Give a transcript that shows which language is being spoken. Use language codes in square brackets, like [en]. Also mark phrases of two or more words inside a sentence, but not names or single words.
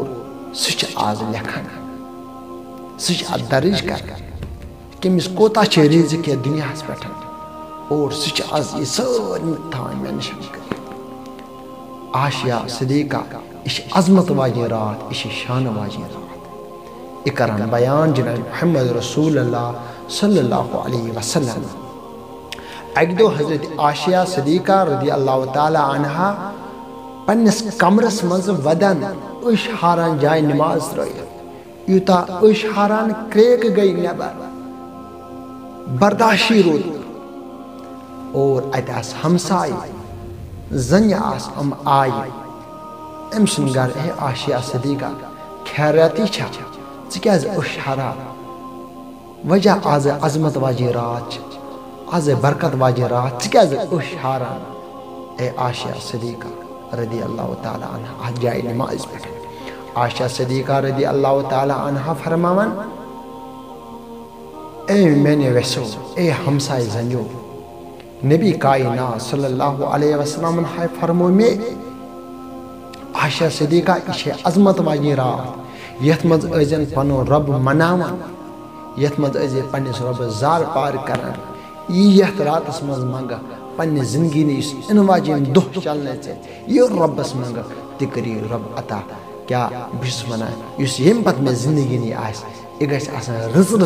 [ks] سُہ چھِ آز لیکھان سُہ چھِ اتھ درٕج کران کٔمِس کوتاہ چھِ رِزق یتھ دُنیاہس پٮ۪ٹھ اور سُہ چھِ آز یہِ سٲرٕے تھاوان مینشن کٔرِتھ عائشہ صدیقہ یہِ چھِ عظمت واجیٚنۍ راتھ یہِ چھِ شانہٕ واجیٚنۍ راتھ یہِ کران بیان جناب محمد رسول اللہ [ar] صلی اللہ علیہ وسلم [ks] اکہِ دۄہ حضرت عائشہ صدیقہ رضی [ar] اللہ تعالیٰ عنہا [ks] پننِس کمرس منٛز ودان أچھ ہاران جایہِ نماز ترٲیِتھ یوٗتاہ أچھ ہاران کرٛیک گٔے نٮ۪بر برداشی روٗد اور اتہِ آسہٕ ہمسایہِ زنہِ آسہٕ یِم آیہِ أمۍ سُنٛد گرٕ ہے عائشہ صدیقہ خیریاتی چھا ژٕ کیٛازِ أچھ ہاران وجہ آز عظمت واجیٚنۍ راتھ چھِ آز برکت واجیٚنۍ راتھ ژٕ کیٛازِ أچھ ہاران اے عائشہ صدیقہ [ar] رضی اللہ تعالیٰ عنہا [ks] اتھ جایہِ نمازِ پٮ۪ٹھ عائشہ صدیقہ [ar] رضی اللہ تعالیٰ عنہا [ks] فرماوان اے میانہِ ویٚسو اے ہمسایہِ زنیو نبی کائنات [ar] صلی اللہ علیہ وسلم [ks] ہاے فرمو مےٚ عائشہ صدیقہ یہِ چھے عظمت واجیٚنۍ راتھ یتھ منٛز ٲسۍزٮ۪ن پنُن رۄب مناوان یتھ منٛز ٲسۍزِ پننِس رۄبس زار پار کران یہِ یتھ راتس منٛز منٛگکھ پننہِ زندگی نہٕ یُس اِنہٕ واجیٚنۍ دۄہ چلنے ژےٚ یہِ رۄبس منٛگکھ تہِ کٔری رۄب عطا کیٛاہ بہٕ چھُس ونان یُس ییٚمہِ پتہٕ مےٚ زندگی نی آسہِ یہِ گژھِ آسٕنۍ رٕژرس